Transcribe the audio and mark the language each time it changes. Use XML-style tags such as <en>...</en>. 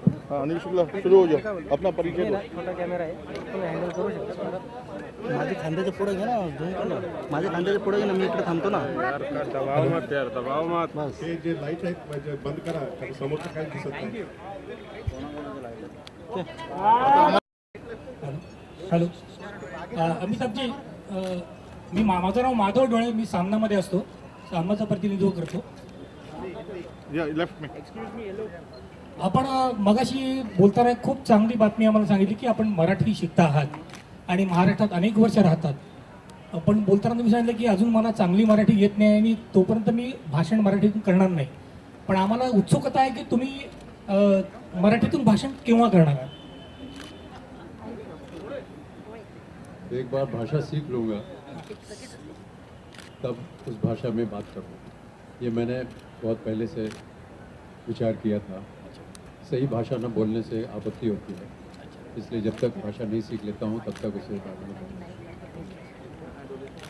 <hi>हाँ अनिल शुक्ला, शुरू हो जाओ, अपना परिचय दो।</hi> <mr>छोटा कॅमेरा आहे, तुम्ही हँडल करू शकता। माझे खांद्याच्या पुढे घे ना, झूम कर ना, माझ्या खांद्याच्या पुढे घे ना, मी इकडे थांबतो ना।</mr> <hi>दबाव मत बस।</hi> <mr>हे जे लाईट आहेत बंद करा, कारण समोरचं काही दिसत नाही। हॅलो अमिताभजी, माझं नाव माधव डोळे, मी सामनामध्ये असतो, सामनाचं प्रतिनिधित्व करतो।</mr> <hi>लेफ्ट में</hi> <mr>आपण मगाशी बोलताना खूप चांगली बातमी आम्हाला सांगितली की आपण मराठी शिकता आहात आणि महाराष्ट्रात अनेक वर्ष राहतात। पण बोलताना तुम्ही सांगितलं की अजून मला चांगली मराठी येत नाही आणि तोपर्यंत मी भाषण मराठीतून करणार नाही। पण आम्हाला उत्सुकता आहे की तुम्ही मराठीतून भाषण केव्हा करणार आहात?</mr> <hi>एक बार भाषा सीख लूँगा तब उस भाषा में बात करूँगा। ये मैंने बहुत पहले से विचार किया था। सही भाषा न बोलने से आपत्ति होती है, इसलिए जब तक भाषा नहीं सीख लेता हूँ तब तक उसे बात नहीं करूँगा।</hi>